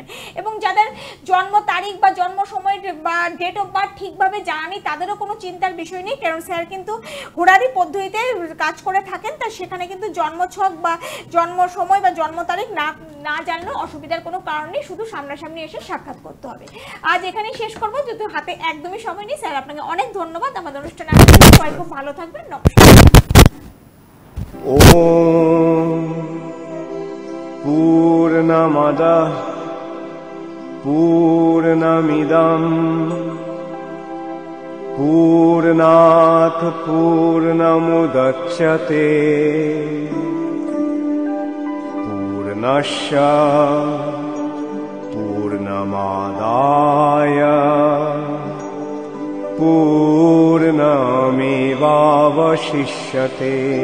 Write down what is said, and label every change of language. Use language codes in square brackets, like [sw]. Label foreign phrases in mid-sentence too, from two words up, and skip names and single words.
[bn] এবং যাদের জন্ম তারিখ বা জন্ম সময় বা [en] date of birth [bn] ঠিকভাবে জানা নেই, তাদেরও কোনো চিন্তার বিষয় নেই, কারণ স্যার কিন্তু হোরারি পদ্ধতিতে কাজ করে থাকেন। তা সেখানে কিন্তু জন্মছক বা জন্ম সময় বা জন্ম তারিখ না জানলেও অসুবিধার কোনো কারণ নেই, শুধু সামনাসামনি এসে সাক্ষাৎ করতে হবে। আজ এখানেই শেষ করবো, যেহেতু হাতে একদমই সময় নেই। স্যার, আপনাকে অনেক ধন্যবাদ আমাদের অনুষ্ঠানে আসার জন্য। সবাই খুব ভালো থাকবেন। নমস্কার। [sa] ॐ पूर्णमदः पूर्णमिदम् पूर्णात् पूर्णमुदच्यते पूर्णस्य पूर्णमादाय पूर्णमेवावशिष्यते।